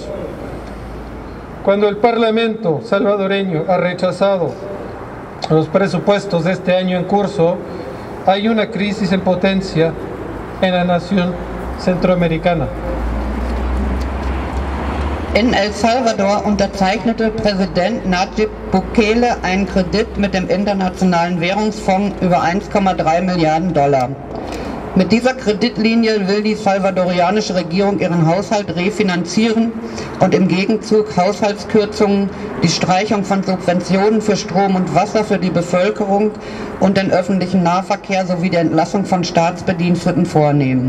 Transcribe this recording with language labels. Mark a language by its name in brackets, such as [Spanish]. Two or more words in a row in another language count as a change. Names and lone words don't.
[Spanish] Cuando el Parlamento salvadoreño ha rechazado los presupuestos de este año en curso, hay una crisis en potencia en la nación centroamericana. [German] In El Salvador unterzeichnete Präsident Nayib Bukele einen Kredit mit dem Internationalen Währungsfonds über 1,3 Milliarden $. Mit dieser Kreditlinie will die salvadorianische Regierung ihren Haushalt refinanzieren und im Gegenzug Haushaltskürzungen, die Streichung von Subventionen für Strom und Wasser für die Bevölkerung und den öffentlichen Nahverkehr sowie die Entlassung von Staatsbediensteten vornehmen.